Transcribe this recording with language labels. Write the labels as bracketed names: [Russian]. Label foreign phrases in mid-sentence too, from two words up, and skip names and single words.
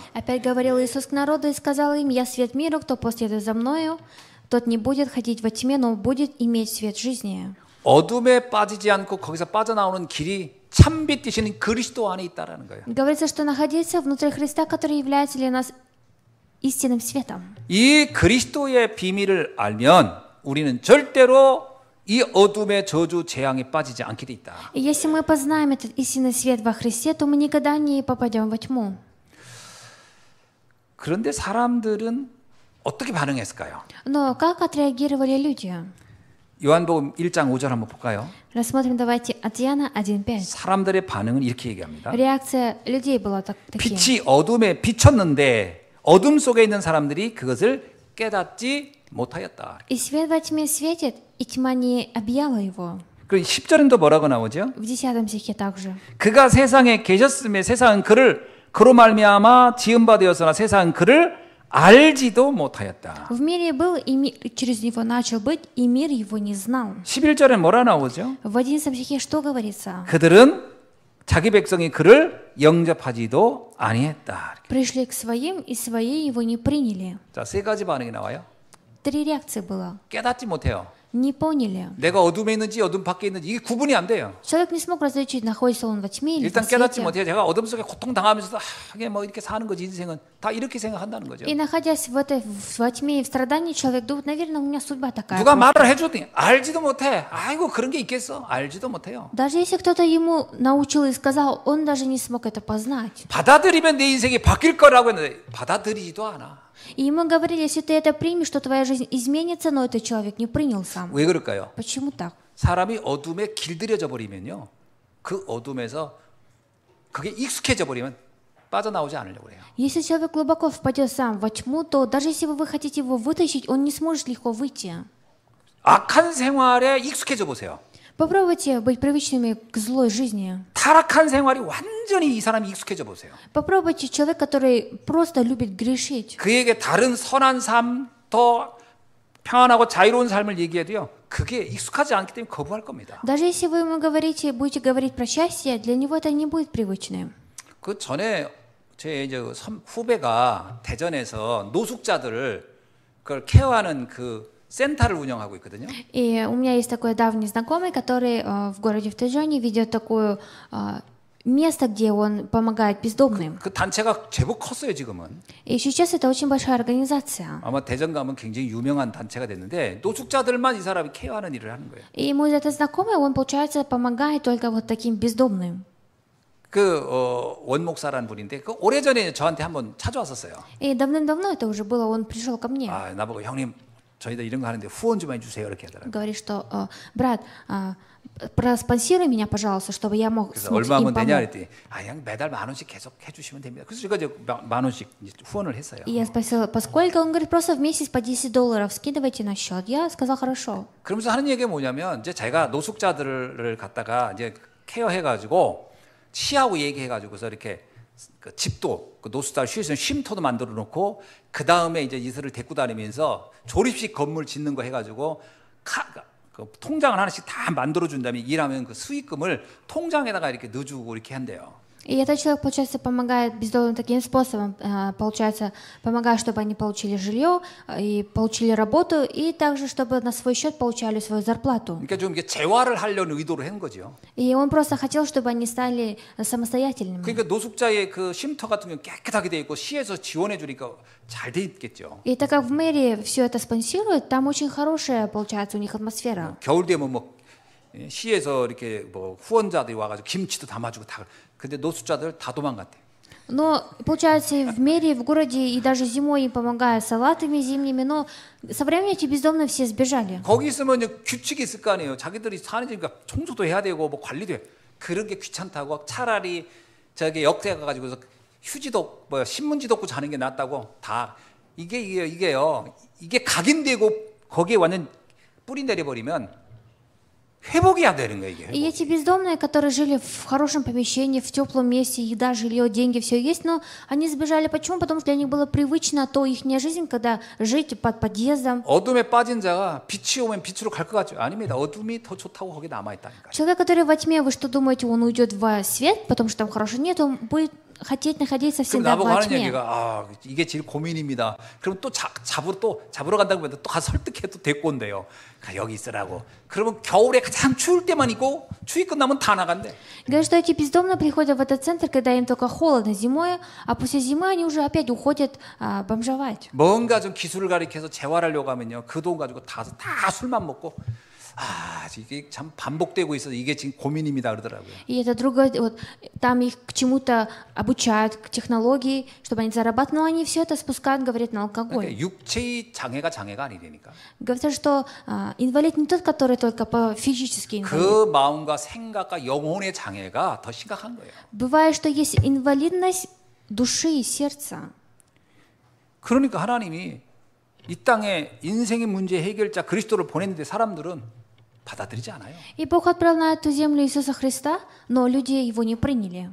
[Russian] Опять говорил Иисус к народу и сказал им, «Я свет миру, кто последует за мною, тот не будет ходить во тьме, но будет иметь свет жизни». [Korean] 어둠에 빠지지 않고 거기서 빠져나오는 길이 참빛 되시는 그리스도 안에 있다라는 거예요. [Russian] Говорится, что находиться внутри Христа, который является для нас истинным светом. [Korean] 이 그리스도의 비밀을 알면 우리는 절대로 이 어둠의 저주 재앙에 빠지지 않게 돼 있다. [Russian] И если мы познаем этот истинный свет во Христе, то мы никогда не попадем во тьму. [Korean] 그런데 사람들은 어떻게 반응했을까요? [Russian] Но как отреагировали люди? [Korean] 요한복음 1장 5절 한번 볼까요? [Russian] Рассмотрим давайте от Иоанна 1.5. [Korean] 사람들의 반응은 이렇게 얘기합니다. [Russian] Реакция людей была такие. [Korean] 빛이 어둠에 비쳤는데 어둠 속에 있는 사람들이 그것을 깨닫지 못하였다. [Russian] И свет во тьме светит, и тьма не объяла его. [Korean] 그리고 10절은 또 뭐라고 나오죠? [Russian] В 10 стихе также. [Korean] 그가 세상에 계셨음에 세상은 그를 그로 말미암아 지은 바 되었으나 세상은 그를 알지도 못하였다. [Russian] В мире был, и мир через него начал быть, и мир его не знал. [Korean] 11절에 뭐라 나오죠? [Russian] В 11 стихе что говорится? [Korean] 그들은 자기 백성이 그를 영접하지도 아니했다. [Russian] Пришли к своим, и свои его не приняли. [Korean] 자, 세 가지 반응이 나와요. [Russian] 3 реакции было. [Korean] 깨닫지 못해요. [Russian] Не поняли. [Korean] 내가 어둠에 있는지 어둠 밖에 있는지 이게 구분이 안 돼요. [Russian] Человек не смог различить, находится он во тьме или [Korean] 일단 [Russian] в [Korean] 깨닫지 [Russian] свете. [Korean] 못해요. 제가 어둠 속에 고통 당하면서도 이게 뭐 이렇게 사는 거지 인생은 다 이렇게 생각한다는 거죠. [Russian] И находясь во тьме и в страдании, человек думает, наверное, у меня судьба такая. [Korean] 누가 말을 해줬더니 알지도 못해. 아이고 그런 게 있겠어. 알지도 못해요. [Russian] Даже если кто-то ему научил и сказал, он даже не смог это познать. [Korean] 받아들이면 내 인생이 바뀔 거라고 했는데 받아들이지도 않아. [Russian] И ему говорили, если ты это примешь, то твоя жизнь изменится, но этот человек не принял сам. [Korean] 왜 그럴까요? [Russian] Почему так? [Korean] 사람이 어둠에 길들여져 버리면요. 그 어둠에서 그게 익숙해져 버리면 빠져나오지 않으려고 해요. [Russian] Если человек глубоко впадет сам во тьму, то даже если вы хотите его вытащить, он не сможет легко выйти. [Korean] 악한 생활에 익숙해져 보세요. [Russian] Попробуйте быть привычными к злой жизни. [Korean] 타락한 생활이 완전히 이 사람이 익숙해져 보세요. [Russian] Попробуйте человек, который просто любит грешить. [Korean] 그에게 다른 선한 삶, 더 평안하고 자유로운 삶을 얘기해도요. 그게 익숙하지 않기 때문에 거부할 겁니다. [Russian] Даже если вы ему говорите, будете говорить про счастье, для него это не будет привычным. [Korean] 그 전에 제 이제 후배가 대전에서 노숙자들을 그걸 케어하는 그 센터를 운영하고 있거든요. [Russian] И у меня есть такой давний знакомый, который в городе в Тэджоне ведет такое место, где он помогает бездомным. [Korean] 그 단체가 제법 컸어요 지금은. [Russian] И сейчас это очень большая организация. [Korean] 아마 대전 가면 굉장히 유명한 단체가 됐는데 노숙자들만 이 사람이 케어하는 일을 하는 거예요. [Russian] И мой этот знакомый, он, получается, помогает только вот таким бездомным. [Korean] 원목사라는 분인데 그 오래전에 저한테 한번 찾아왔었어요. [Russian] И давным-давно это уже было, он пришел ко мне. [Korean] 아, 나보고 형님 저희들 이런 거 하는데 후원 좀 해주세요 이렇게 하더라고요. [Russian] Говорит, что брат, проспонсируй меня, пожалуйста, чтобы я мог [Korean] 그래서 [Russian] смог [Korean] 얼마면 [Russian] им [Korean] 되냐 [Russian] помочь. [Korean] 그랬더니 그냥 매달 10,000원씩 계속 해주시면 됩니다. 그래서 제가 이제 10,000원씩 후원을 했어요. [Russian] И я спросила, поскольку? Он говорит, просто в месяц по $10 скидывайте на счет. Я сказала, хорошо. [Korean] 그러면서 하는 얘기가 뭐냐면 이제 자기가 노숙자들을 갖다가 이제 케어해가지고 시하고 얘기해가지고서 이렇게 그 집도 그 노숙자를 쉴 수 있는 쉼터도 만들어 놓고 그 다음에 이제 이들을 데리고 다니면서 조립식 건물 짓는 거 해가지고 그 통장을 하나씩 다 만들어 준 다음에 일하면 그 수익금을 통장에다가 이렇게 넣어주고 이렇게 한대요. [Russian] И этот человек, получается, помогает бездомным таким способом, получается, помогает, чтобы они получили жилье и получили работу, и также, чтобы на свой счет получали свою зарплату. [Korean] 그러니까 좀 이게 재활을 하려는 의도로 한 거죠. [Russian] И он просто хотел, чтобы они стали самостоятельными. [Korean] 그러니까 노숙자의 그 쉼터 같은 경우 깨끗하게 돼 있고 시에서 지원해 주니까 잘 돼 있겠죠. [Russian] И так как в мэрии все это спонсирует, там очень хорошая, получается, у них атмосфера. [Korean] 겨울 되면 뭐 시에서 이렇게 뭐 후원자들이 와가지고 김치도 담아주고 다. 근데 노숙자들 다 도망갔대. [Russian] Но, получается, и в мэрии, в городе, и даже зимой им помогают салатами зимними, но со временем эти бездомные все сбежали. [Korean] 거기 있으면 규칙이 있을 거 아니에요. 자기들이 사는 집이니까 청소도 해야 되고 뭐 관리도 해. 그런 게 귀찮다고 차라리 저기 역대 가가지고서 휴지도 뭐 신문지도 없고 자는 게 낫다고 다 이게요. 이게 각인되고 거기에 완전 뿌리 내려버리면 회복이 안 되는 거예요, 이게. [Russian] И эти бездомные, которые жили в хорошем помещении, в теплом месте, еда, жилье, деньги, все есть, но они сбежали. Почему? Потому что для них было привычно то их жизнь, когда жить под подъездом. [Korean] 어둠에 빠진 자가 빛이 오면 빛으로 갈 것 같죠? 아닙니다. 어둠이 더 좋다고 거기 남아 있다니까요. [Russian] Человек, который во тьме, вы что думаете, он уйдет в свет, потому что там хорошо? Нет, он будет хотеть находиться [Korean] 그럼 [Russian] всегда [Korean] 나보고 [Russian] во [Korean] 하는 [Russian] тьме. [Korean] 얘기가 이게 제일 고민입니다. 그럼 또 잡으러 간다고 하면 또 가서 설득해 또 데리고 온대요. 여기 있으라고. 그러면 겨울에 가장 추울 때만 있고 추위 끝나면 다 나간대. [Russian] Говорят, что эти бездомные приходят в этот центр, когда им только холодно зимой, а после зимы они уже опять уходят бомжевать. [Korean] 뭔가 좀 기술을 가리켜서 재활하려고 하면요. 그 돈 가지고 다 술만 먹고 이게 참 반복되고 있어서 이게 지금 고민입니다 그러더라고요. [Russian] И это другое, вот, там их к чему-то обучают, к технологии, чтобы они зарабатывали, но они все это спускают, говорят, на алкоголь. [Korean] 그러니까 육체의 장애가 아니라니까. [Russian] Говорят, что инвалид не тот, который только по физически инвалид. [Korean] 그 마음과 생각과 영혼의 장애가 더 심각한 거예요. [Russian] Бывает, что есть инвалидность души и сердца. [Korean] 그러니까 하나님이 이 땅에 인생의 문제 해결자 그리스도를 보냈는데 사람들은 받아들이지 않아요. [Russian] И Бог отправил на эту землю Иисуса Христа, но люди его не приняли.